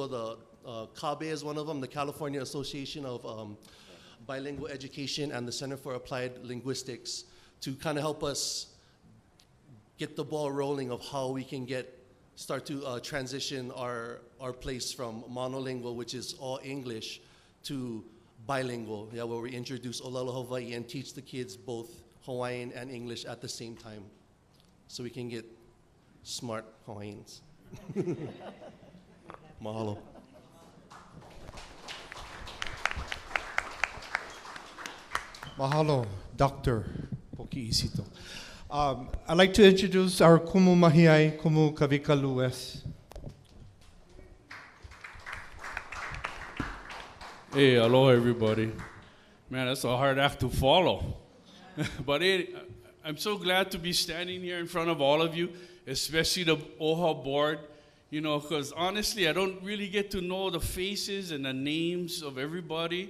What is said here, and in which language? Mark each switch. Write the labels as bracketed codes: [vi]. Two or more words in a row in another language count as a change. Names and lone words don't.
[en] The CABE is one of them, the California Association of Bilingual Education, and the Center for Applied Linguistics, to kind of help us get the ball rolling of how we can start to transition our place from monolingual, which is all English, to bilingual, yeah, where we introduce Olelo Hawaii and teach the kids both Hawaiian and English at the same time, so we can get smart Hawaiians. Mahalo. Mahalo, Dr. Poki Isito. I'd like to introduce our [haw] Kumu Mahiai, [en] Kumu Kavika Lues. Hey, aloha everybody. Man, that's a hard act to follow. But I'm so glad to be standing here in front of all of you, especially the OHA board, you know, because honestly, I don't really get to know the faces and the names of everybody.